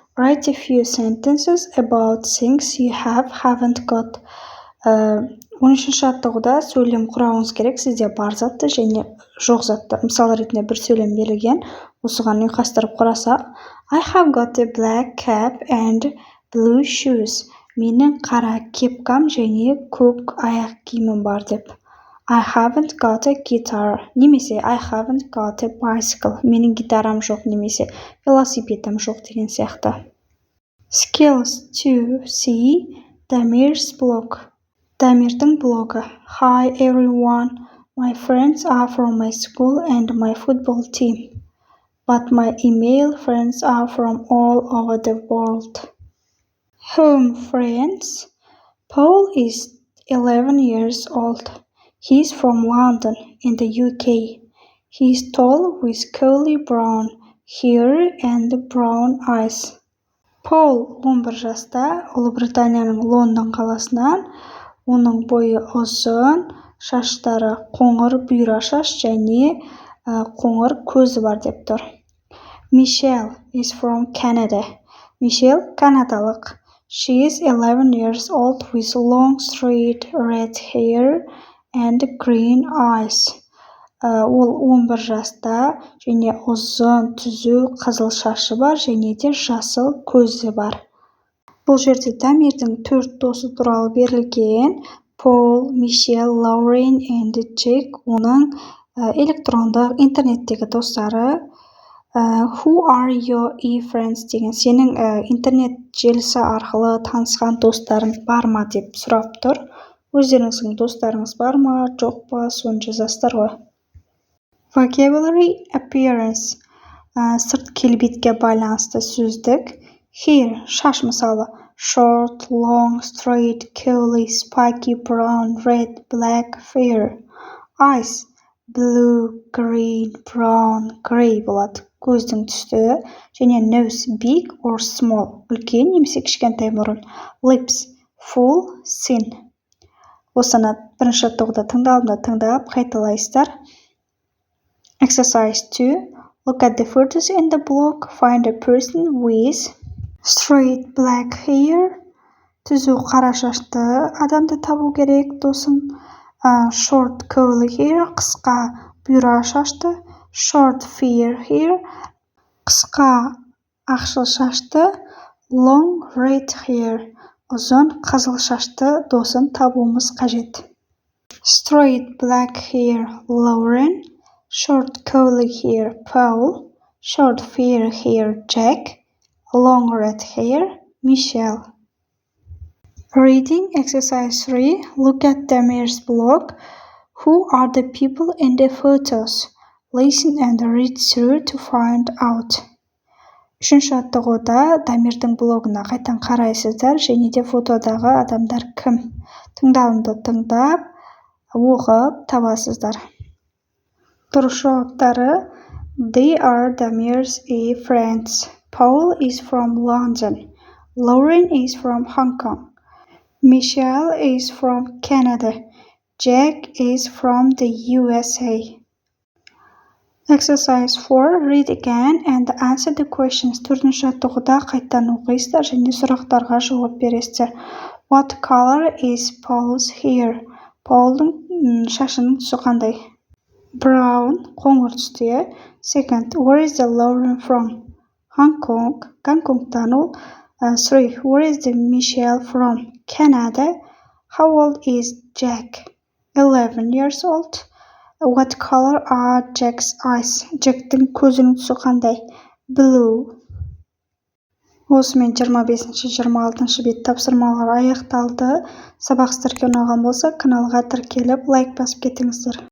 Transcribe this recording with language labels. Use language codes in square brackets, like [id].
[en] Write a few sentences about things you haven't got. [kk] 13-ші аттауда сөйлем құрауыңыз керек. Сізде бар затты және жоқ затты. Мысал ретінде бір сөйлем берілген. Осыған ұйқастырып құрасақ. [en] I have got a black cap and blue shoes. [kk] Менің қара кепкам және көк аяқ киімім бар деп. [en] I haven't got a guitar. Немесе I haven't got a bicycle. [kk] Менің гитарам жоқ немесе велосипедім жоқ деген сияқты. [en] Skills 2. Damir's blog. [kk] Дамирдің блогы. [en] Hi everyone. My friends are from my school and my football team. But my email friends are from all over the world. Home friends. Paul is 11 years old. He's from London in the UK. He's tall with curly brown hair and brown eyes. [kk] Paul 11 жаста, Ұлыбританияның Лондон қаласынан. Оның бойы ұзын, шаштары қоңыр бұйра шаш және қоңыр көзі бар деп тұр. [en] Michelle is from Canada. [kk] Michelle канадалық. [en] She is 11 years old with long straight red hair and green eyes. [kk] Ол 11 жаста және ұзын түзу қызыл шашы бар және де жасыл көзі бар. Бұл жерде Дамирдің 4 досы туралы берілген. Paul, Michelle, Lauren and Jack оның электрондық интернеттегі достары. [en] Who are your e-friends [kk] деген сенің интернет желісі арқылы танысқан достарың бар ма деп сұрап тұр. Өздеріңіздің достарыңыз бар ма, жоқ па, соны жазасыздар ғой. [en] Vocabulary appearance [kk] сырт келбетке байланысты сөздік. [en] Hair [kk] шаш мысалы [en] short, long, straight, curly, spiky, brown, red, black, fair. Eyes blue, green, brown, gray болады. [kk] Көздің түсі және [en] nose big or small [kk] үлкен немесе кішкентай мұрын. [en] Lips full, thin. [kk] Осыны бірінші жаттығуда тыңдап қайталайсыздар. [en] Exercise 2. Look at the photos in the block. Find a person with straight black hair. [kk] Түзу қара шашты адамды табу керек, досым. [en] Short curly hair. [kk] Қысқа бұйра шашты. [en] Short fair hair. [kk] Қысқа ақшыл шашты. [en] Long red hair. [kk] Ұзын қызыл шашты досын табуымыз қажет. [en] Straight black hair Lauren. Short curly hair Paul. Short fair hair Jack. Long red hair Michelle. Reading exercise 3. Look at Damir's blog. Who are the people in the photos? Listen and read through to find out. [kk] Үшінші жаттығуда Дамирдің блогына қайтадан қарайсыздар және де фотодағы адамдар кім? Тыңдауды тыңдап, оқып табасыздар. Дұрыс жауаптары: [en] They are Damir's friends. Paul is from London. Lauren is from Hong Kong. Michelle is from Canada. Jack is from the USA. Exercise 4. Read again and answer the questions. [kk] Төртінші жаттығуда қайтадан оқисыздар және сұрақтарға жауап бересіздер. [en] What color is Paul's hair? [kk] Paul'дың шашының түсі қандай? Brown, қоңыр түсті. [en] Second, where is the Lauren from? [kk] Hong Kong, Гонконгтан ол. 3. [en] Where is the Michelle from? Canada. How old is Jack? 11 years old. What color are Jack's eyes? [kk] Jack'тің көзінің түсі қандай? [en] Blue. [kk] Осымен 25-26 бет тапсырмалар аяқталды. Сабақ сіздерге ұнаған болса, каналға тіркеліп, лайк басып кетіңіздер.